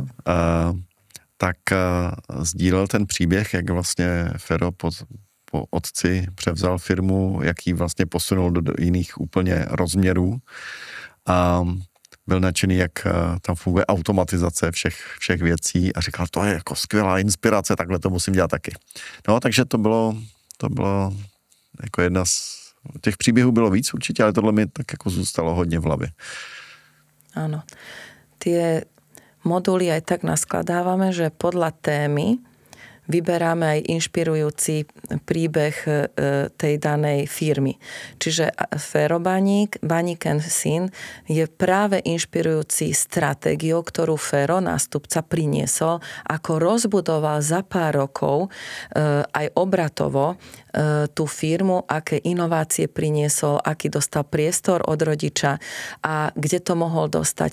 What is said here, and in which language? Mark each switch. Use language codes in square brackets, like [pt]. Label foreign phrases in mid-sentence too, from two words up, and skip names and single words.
[cs] Tak sdílel ten příběh, jak vlastně Fero po otci převzal firmu, jak ji vlastně posunul do jiných úplně rozměrů a byl nadšený, jak tam funguje automatizace všech věcí a říkal, to je jako skvělá inspirace, takhle to musím dělat taky. No, takže to bylo jako jedna z Těch příběhů bylo víc určitě, ale tohle mi tak jako zůstalo hodně v hlavě. [sk] Áno. Tie moduly aj tak naskladávame, že podľa témy vyberáme aj inšpirujúci príbeh tej danej firmy. Čiže Fero Baník, Baník & Syn, je práve inšpirujúci stratégiou, ktorú Fero, nástupca, priniesol, ako rozbudoval za pár rokov aj obratovo tú firmu, aké inovácie priniesol, aký dostal priestor od rodiča a kde to mohol dostať.